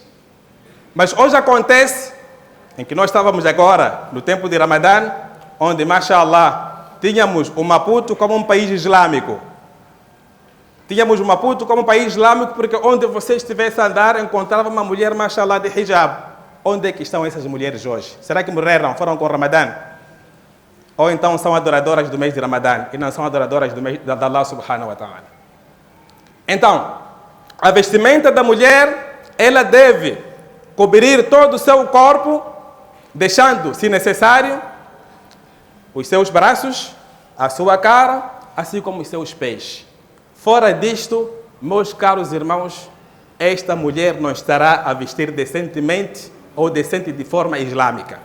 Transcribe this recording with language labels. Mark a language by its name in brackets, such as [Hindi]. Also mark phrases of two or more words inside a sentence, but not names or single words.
[Portuguese] Mas hoje acontece, em que nós estávamos agora no tempo de Ramadã, onde, mashallah, tínhamos o Maputo como um país islâmico. Tínhamos o Maputo como um país islâmico porque onde você estivesse a andar, encontrava uma mulher, mashallah, de hijab. Onde é que estão essas mulheres hoje? Será que morreram, foram com o Ramadã? Ou então são adoradoras do mês de Ramadã e não são adoradoras do mês da [Arabic] الله سبحانه وتعالى? [Portuguese] Então, a vestimenta da mulher, ela deve cobrir todo o seu corpo, deixando, se necessário, os seus braços, a sua cara, assim como os seus pés. Fora disto, meus caros irmãos, esta mulher não estará a vestir decentemente ou decente de forma islâmica.